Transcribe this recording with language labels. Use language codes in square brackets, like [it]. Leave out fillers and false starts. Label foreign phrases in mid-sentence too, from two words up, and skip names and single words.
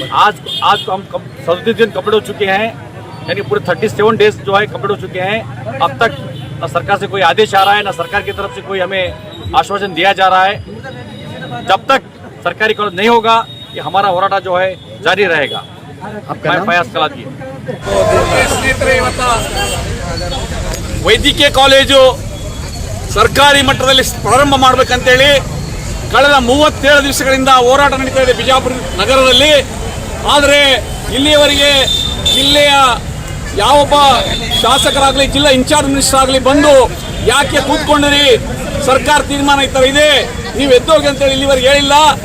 [hi] आज हम 37 दिन कंप्लीट हो चुके हैं, यानी पूरे 37 डेज जो है कंप्लीट हो चुके हैं. अब तक न सरकार से कोई आदेश आ रहा है, न सरकार की तरफ से कोई हमें आश्वासन दिया जा रहा है. जब तक सरकारी कॉलेज नहीं होगा ये हमारा होराटा जो है जारी रहेगा. मैं फयाज कलादी. [kn] ವೈದ್ಯಕೀಯ ಕಾಲೇಜು ಸರ್ಕಾರಿ ಮಟ್ಟದಲ್ಲಿ ಪ್ರಾರಂಭ ಮಾಡಬೇಕಂತೇಳಿ ಕಳೆದ 37 ದಿವಸಗಳಿಂದ ಹೋರಾಟ ನಡೀತಾ ಇದೆ ಬಿಜಾಪುರ ನಗರದಲ್ಲಿ. ಆದರೆ ಇಲ್ಲಿಯವರೆಗೆ ಜಿಲ್ಲೆಯ ಯಾವೊಬ್ಬ ಶಾಸಕರಾಗಲಿ, ಜಿಲ್ಲಾ [en] in-charge minister [kn] ಆಗಲಿ ಬಂದು ಯಾಕೆ ಕೂತ್ಕೊಂಡಿರಿ, ಸರ್ಕಾರ ತೀರ್ಮಾನ ಈ ಥರ ಇದೆ, ನೀವು ಎದ್ದೋಗಿ ಅಂತೇಳಿ ಇಲ್ಲಿವರೆಗೆ ಹೇಳಿಲ್ಲ.